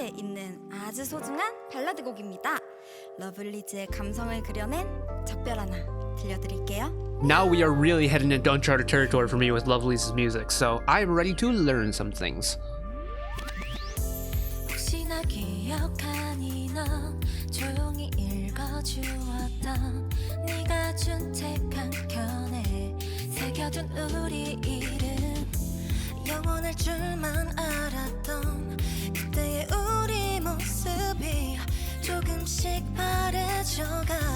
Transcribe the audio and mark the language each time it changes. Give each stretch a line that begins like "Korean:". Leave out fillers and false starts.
Korean: 8에 있는 아주 소중한 발라드 곡입니다. 러블리즈의 감성을 그려낸 작별 하나 들려드릴게요.
English: Now we are really heading into uncharted territory for me with Lovelyz's music, so I'm ready to learn some things.
Korean: 혹시나 기억하니 넌 조용히 읽어주었던 네가 준 책 한 켠에 새겨둔 우리 이름 영원할 줄만 알았던 그때의 우리 모습이 조금씩 바래져가